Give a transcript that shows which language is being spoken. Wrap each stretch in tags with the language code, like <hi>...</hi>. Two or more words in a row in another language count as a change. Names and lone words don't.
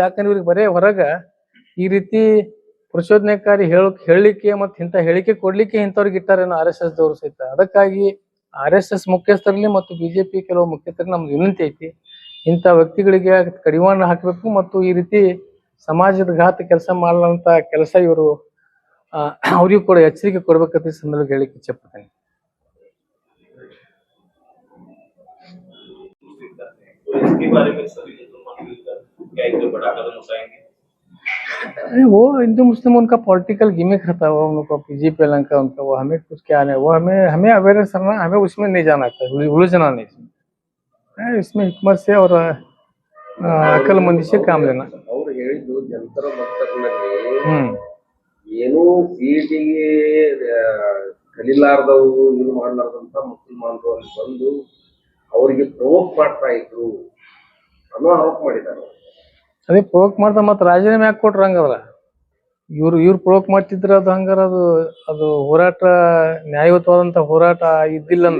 <kn>ಯಾಕಂದ್ರೆ ಇವ್ರಿಗೆ ಬರೇ ಹೊರಗ ಈ ರೀತಿ ಪ್ರಚೋದನೆಕಾರಿ ಹೇಳಲಿಕ್ಕೆ ಮತ್ತೆ ಇಂಥ ಹೇಳಿಕೆ ಕೊಡ್ಲಿಕ್ಕೆ ಇಂಥವ್ರಿಗೆ ಇಟ್ಟಾರೇನೋ RSS ದವ್ರು ಸಹಿತ. ಅದಕ್ಕಾಗಿ RSS ಮುಖ್ಯಸ್ಥರಲ್ಲಿ ಮತ್ತು BJP ಕೆಲವು ಮುಖ್ಯಸ್ಥರಿಗೆ ನಮ್ದು ವಿನಂತಿ ಐತಿ, ಇಂಥ ವ್ಯಕ್ತಿಗಳಿಗೆ ಕಡಿವಾಣ ಹಾಕಬೇಕು ಮತ್ತು ಈ ರೀತಿ ಸಮಾಜದ ಘಾತ ಕೆಲಸ ಮಾಡಲಂತ ಕೆಲಸ ಇವರು ಅವ್ರಿಗೂ ಕೂಡ ಎಚ್ಚರಿಕೆ ಕೊಡ್ಬೇಕಂತ ಸಂದರ್ಭ ಹೇಳಿಕ್ಕೆ ಇಚ್ಛೆ ಪಡ್ತೇನೆ.</kn> <hi>वो हिंदू मुस्लिम उनका</hi> <en>political gimmick</en> <hi>रहता है, वो उनको PGPL का उनका वो हमें कुछ क्या नहीं, वो हमें अवेयरनेस करना, हमें उसमें नहीं जाना था, उलझना नहीं, इसमें हिकमत से और अक्लमंदी से काम लेना.</hi> <kn>ಅವ್ರು ಹೇಳಿದ್ದು ಜಂತರ ಮಂತರ್ನಲ್ಲಿ ಏನು CETಗೆ ಕಲಿಲಾರ್ದವು ಇದು ಮಾಡ್ಲಾರ್ದಂತ ಮುಸಲ್ಮಾನರು ಅಲ್ಲಿ ಬಂದು ಅವರಿಗೆ ಪ್ರವೋಕ್ ಮಾಡ್ತಾ ಇದ್ರು ಅನ್ನೋ ಆರೋಪ ಮಾಡಿದ್ದಾರೆ. ಅದೇ ಪ್ರವೋಕ್ ಮಾಡ್ತಾ ಮತ್ತೆ ರಾಜೀನಾಮೆ ಯಾಕೆ ಕೊಟ್ರ ಹಂಗದ್ರ? ಇವ್ರು ಪ್ರವೋಕ್ ಮಾಡ್ತಿದ್ರ ಅದು ಹಂಗಾರ ಅದು ಹೋರಾಟ ನ್ಯಾಯಯುತವಾದಂತ ಹೋರಾಟ ಇದ್ದಿಲ್ಲ ಅಂದ್ರ</kn>